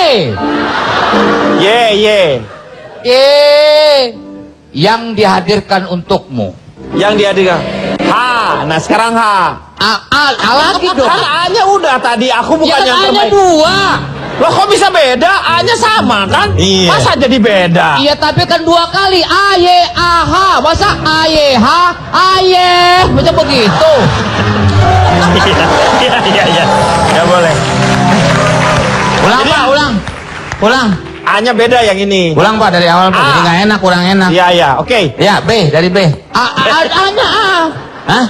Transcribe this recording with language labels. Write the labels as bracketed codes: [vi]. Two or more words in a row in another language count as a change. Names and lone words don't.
[id] Yang dihadirkan untukmu. Yang dihadirkan. H. Nah sekarang H. A lagi dong. Kan A-nya udah tadi. Aku bukan Ya yang kan A-nya terbaik. 2. Loh kok bisa beda? A-nya sama kan? Iya. Masa jadi beda? Iya tapi kan 2 kali. A, Y, A, H. Masa A, Y, H, A, Y. Macam begitu. Iya. Ya boleh. Ulang Jadi, Pak, ulang. A-nya beda yang ini. Ulang Pak dari awal Pak. A. Jadi nggak enak, kurang enak. Iya, oke. Ya B dari B. A-nya A. Hah?